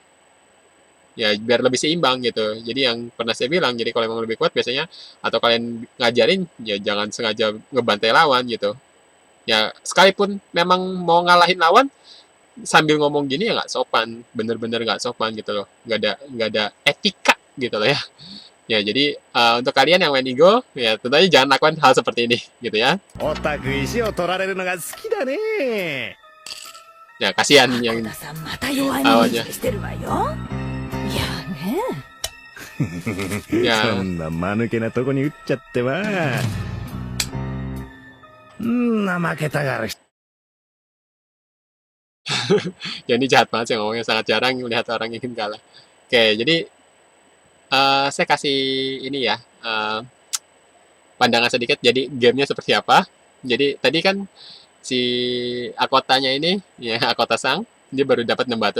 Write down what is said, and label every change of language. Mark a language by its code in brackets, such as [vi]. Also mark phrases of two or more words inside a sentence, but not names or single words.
[id] Ya biar lebih seimbang gitu. Jadi yang pernah saya bilang, jadi kalau memang lebih kuat biasanya atau kalian ngajarin ya jangan sengaja ngebantai lawan gitu. Ya sekalipun memang mau ngalahin lawan sambil ngomong gini ya nggak sopan, bener-bener nggak sopan gitu loh, nggak ada etika gitu loh ya. Ya jadi untuk kalian yang main Igo ya tentunya jangan lakukan hal seperti ini gitu ya. [ja] おたく石を取られるのが好きだね。 [id] Ya kasihan ア yang [ja] コタさんまた弱い者いじめしてるわよ。いやね。 [id] ya [ja] そんな間抜けなとこに打っちゃっては。負けたがる人。 [id] ya ini jahat banget sih ngomongnya, sangat jarang melihat orang ingin kalah. Oke, jadi saya kasih ini ya pandangan sedikit. Jadi gamenya seperti apa? Jadi tadi kan si Akotanya ini ya, Akota Sang, dia baru dapat 6 batu.